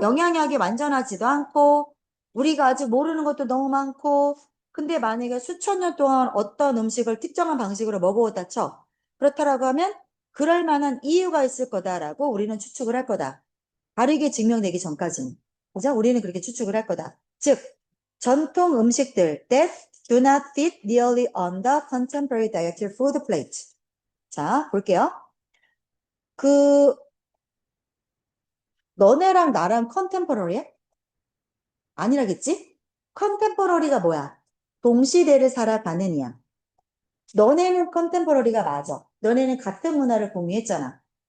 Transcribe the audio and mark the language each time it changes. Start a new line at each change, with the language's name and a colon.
Korean: 영양학이 완전하지도 않고, 우리가 아직 모르는 것도 너무 많고, 근데 만약에 수천 년 동안 어떤 음식을 특정한 방식으로 먹어오다 쳐. 그렇다라고 하면, 그럴 만한 이유가 있을 거다라고 우리는 추측을 할 거다. 다르게 증명되기 전까지는. 그죠? 우리는 그렇게 추측을 할 거다. 즉, 전통 음식들
English: that do not fit nearly on the contemporary dietary food plate.
Korean: 자, 볼게요. 그 너네랑 나랑 컨템포러리야? 아니라겠지? 컨템포러리가 뭐야? 동시대를 살아가는 이야. 너네는 컨템포러리가 맞아. 너네는 같은 문화를 공유했잖아.